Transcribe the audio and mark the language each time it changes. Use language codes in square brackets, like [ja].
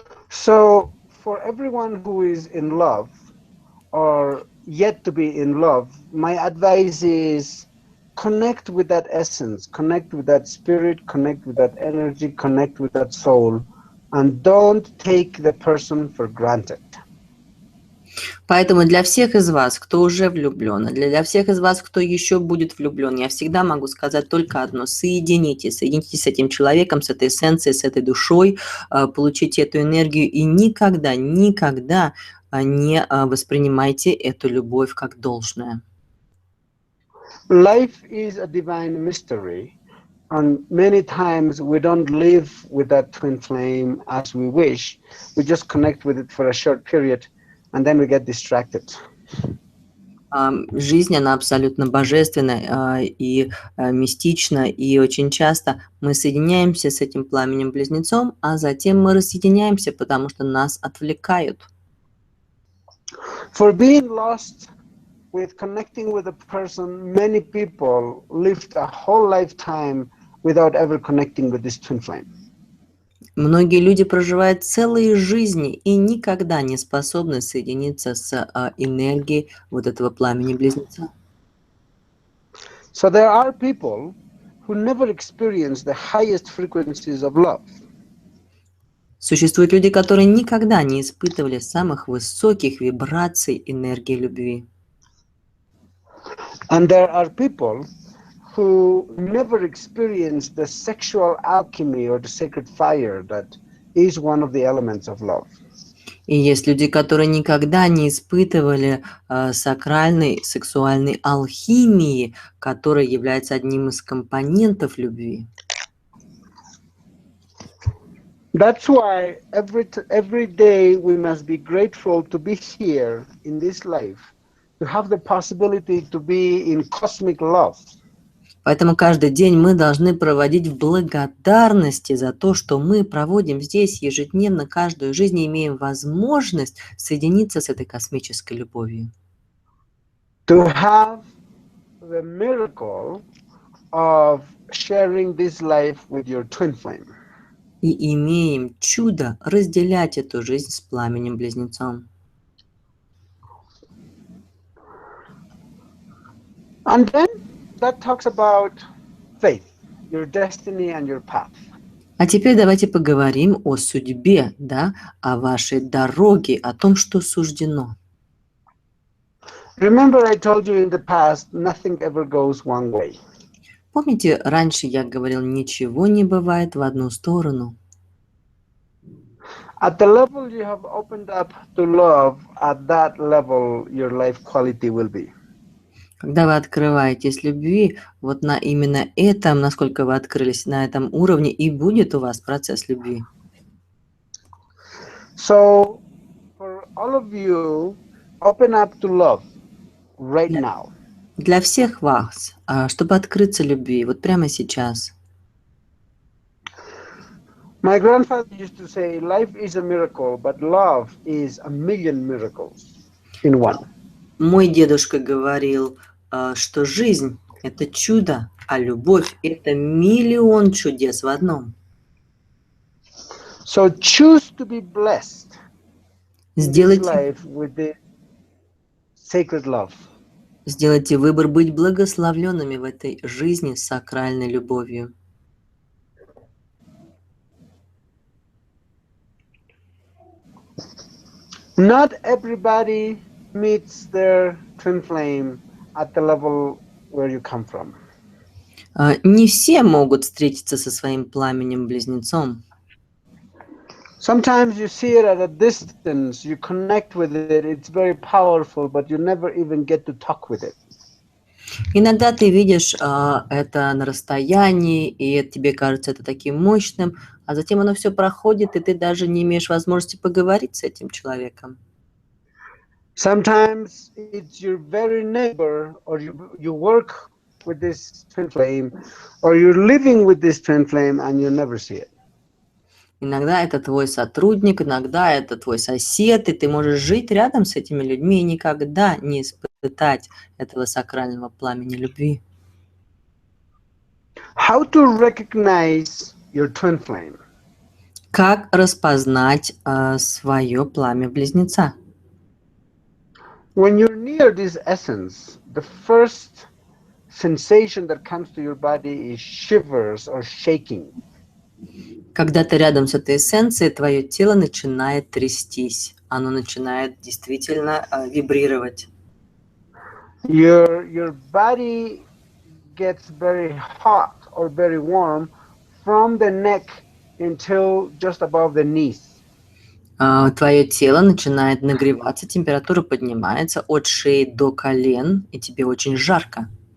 [en] So, for everyone who is in love, or yet to be in love, my advice is connect with that essence, connect with that spirit, connect with that energy, connect with that soul, and don't take the person for granted. [ru] Поэтому для всех из вас, кто уже влюблен, для всех из вас, кто еще будет влюблен, я всегда могу сказать только одно: соединитесь с этим человеком, с этой эссенцией, с этой душой, получите эту энергию и никогда не воспринимайте эту любовь как должное. [en] Life is a divine mystery, and many times we don't live with that twin flame as we wish. We just connect with it for a short period, and then we get distracted. [ru] Жизнь, она абсолютно божественна и мистична, и очень часто мы соединяемся с этим пламенем-близнецом, а затем мы рассоединяемся, потому что нас отвлекают. [en] For being lost with connecting with a person, many people lived a whole lifetime without ever connecting with this twin flame. [ru] Многие люди проживают целые жизни и никогда не способны соединиться с энергией вот этого пламени-близнеца. [en] So there are people who never experience the highest frequencies of love. [ru] Существуют люди, которые никогда не испытывали самых высоких вибраций энергии любви. [en] And there are people who never experienced the sexual alchemy or the sacred fire that is one of the elements of love. [ru] И есть люди, которые никогда не испытывали сакральной сексуальной алхимии, которая является одним из компонентов любви. [en] That's why every day we must be grateful to be here in this life, to have the possibility to be in cosmic love. [ru] Поэтому каждый день мы должны проводить в благодарности за то, что мы проводим здесь ежедневно, каждую жизнь, и имеем возможность соединиться с этой космической любовью. [en] To have the miracle of sharing this life with your twin flame. [ru] И имеем чудо разделять эту жизнь с пламенем-близнецом. [en] And then that talks about faith, your destiny and your path. [ru] А теперь давайте поговорим о судьбе, да, о вашей дороге, о том, что суждено. [en] Remember, I told you in the past, nothing ever goes one way. [ru] Помните, раньше я говорил, ничего не бывает в одну сторону. [en] At the level you have opened up to love, at that level your life quality will be. [ru] Когда вы открываетесь любви, вот на именно этом, насколько вы открылись на этом уровне, и будет у вас процесс любви. [en] So, for all of you, open up to love right now. [ru] Для всех вас, чтобы открыться любви, вот прямо сейчас. [en] My grandfather used to say, life is a miracle, but love is a million miracles in one. [ru] Мой дедушка говорил, что жизнь – это чудо, а любовь – это миллион чудес в одном. [en] So choose to be blessed in this [ru] Сделайте, [en] life with the sacred love. [ru] сделайте выбор быть благословленными в этой жизни с сакральной любовью. [en] Not everybody meets their twin flame at the level where you come from. [ru] Не все могут встретиться со своим пламенем-близнецом. [en] Sometimes you see it at a distance, you connect with it, it's very powerful, but you never even get to talk with it. [ru] Иногда ты видишь это на расстоянии, и тебе кажется это таким мощным, а затем оно все проходит, и ты даже не имеешь возможности поговорить с этим человеком. [en] Sometimes it's your very neighbor, or you work with this twin flame, or you're living with this twin flame and you never see it. [ru] Иногда это твой сотрудник, иногда это твой сосед, и ты можешь жить рядом с этими людьми и никогда не испытать этого сакрального пламени любви. [en] How to recognize your twin flame? [ru] Как распознать свое пламя-близнеца? [en] When you're near this essence, the first sensation that comes to your body is shivers or shaking. [ru] Когда ты рядом с этой эссенцией, твое тело начинает трястись. Оно начинает действительно вибрировать. [en] Your body gets very hot or very warm from the neck until just above the knees. [ru] Твое тело начинает нагреваться, температура поднимается от шеи до колен, и тебе очень жарко.